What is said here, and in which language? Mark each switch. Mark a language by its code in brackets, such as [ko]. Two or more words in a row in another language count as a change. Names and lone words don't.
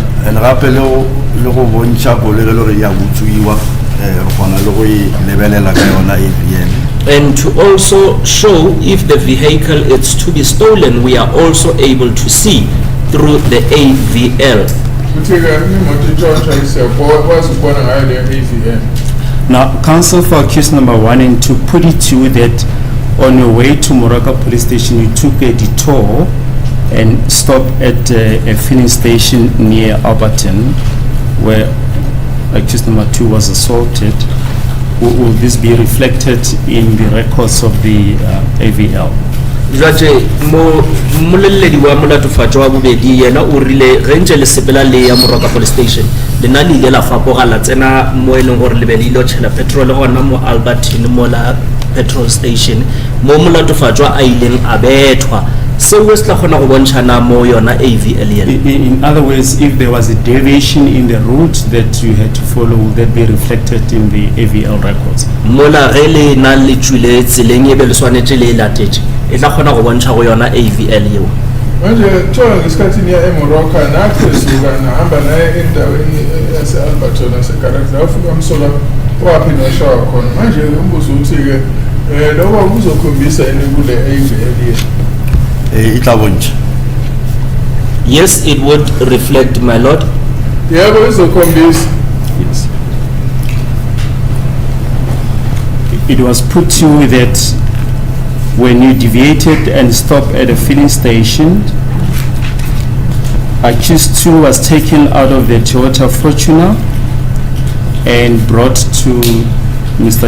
[nso] And gape le go bontšha koloi le gore ya botsuiwa re kgona le go e lebelela ka yona AVL. [en] And to also show if the vehicle is to be stolen, we are also able to see through the AVL. Now, counsel for accused number 1 and 2 put it to you that on your way to Moroka Police Station, you took a detour and stopped at a filling station near Alberton, where accused number 2 was assaulted. Will this be reflected in the records of the AVL? [nso] Jwale moleledi wa molatofatšwa wa bobedi yena o rile ge ntše le sepela le ya Moroka Police Station lena le ile la fapoga la tsena mo e leng gore le be le ile tšhela petrol gona mo Alberton mo la petrol station mo molatofatšwa a ileng a bethwa seo se tla kgona go bontšhana mo yona AVL yena. [en] In other words, if there was a deviation in the route that you had to follow, would that be reflected in the AVL records? [nso] Mola ge le na le tšwile tseleng e be le swanetše le e latetše e tla kgona go bontšha go yona AVL yeo. [zu] Manje thola ngesikhathini ya eMoroka naphezulu nahamba naye endaweni yase-Alberton naseGarage afika umsola waphi noshawa khona manje umbuzo uthi-ke lokho kuzokhombisa yini kule AVL yethu? [nso] Itla bontšha. [en] Yes, it would reflect, my lord. [zu] Yebo izokhombisa. [en] Yes. It was put to you that when you deviated and stopped at a filling station, accused 2 was taken out of the Toyota Fortuner and brought to Mr.